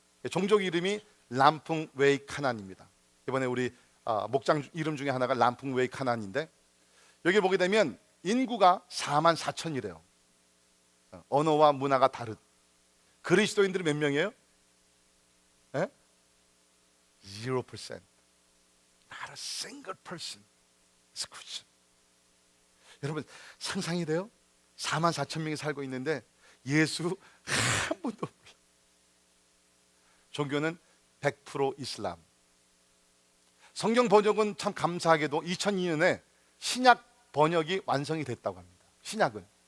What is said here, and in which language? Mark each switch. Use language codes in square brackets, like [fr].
[ko] 종족 이름이 람풍 웨이 카난입니다. 이번에 우리 목장 이름 중에 하나가 람풍 웨이 카난인데 여기 보게 되면 인구가 4만 4천이래요. 언어와 문화가 다른. 그리스도인들이 몇 명이에요? 네? 0%. [en] a single person is Christian. [ko] 여러분 상상이 돼요? 4만 4천 명이 살고 있는데 예수 한 분도 몰라. 종교는 100% 이슬람. 성경 번역은 참 감사하게도 2002년에 신약 번역이 완성이 됐다고 합니다. 신약은.